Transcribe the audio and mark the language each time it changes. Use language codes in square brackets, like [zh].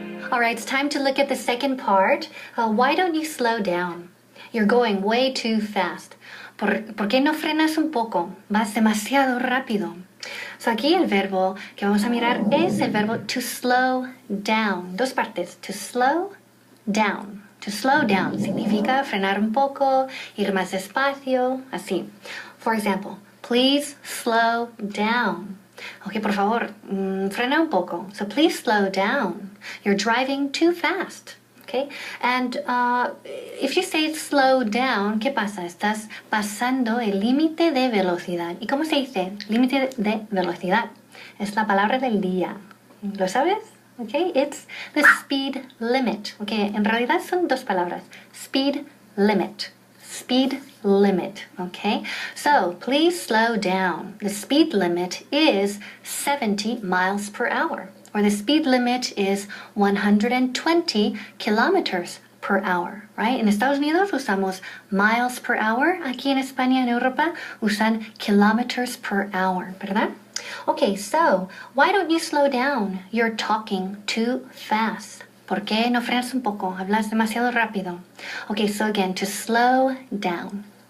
[en] All right, it's time to look at the second part. Why don't you slow down? You're going way too fast. [es] ¿Por qué no frenas un poco? Vas demasiado rápido. So aquí el verbo que vamos a mirar es el verbo to slow down. Dos partes. To slow down. To slow down significa frenar un poco, ir más despacio, así. [en] For example, please slow down. [es] Okay, por favor, frena un poco. [en] So please slow down. You're driving too fast. Okay? And if you say slow down, [es] ¿qué pasa? Estás pasando el límite de velocidad. ¿Y cómo se dice? Límite de velocidad. Es la palabra del día. ¿Lo sabes? Okay? [en] It's the speed limit. Okay? [es] En realidad son dos palabras. [en] Speed limit. Speed limit, okay? So, please slow down. The speed limit is 70 miles per hour, or the speed limit is 120 kilometers per hour, right? [es] En Estados Unidos usamos [en] miles per hour. [es] Aquí en España, en Europa, usan kilometers per hour, ¿verdad? [en] Okay, so why don't you slow down? You're talking too fast. [es] ¿Por qué no frenas un poco? Hablas demasiado rápido. [en] Okay, so again, to slow down.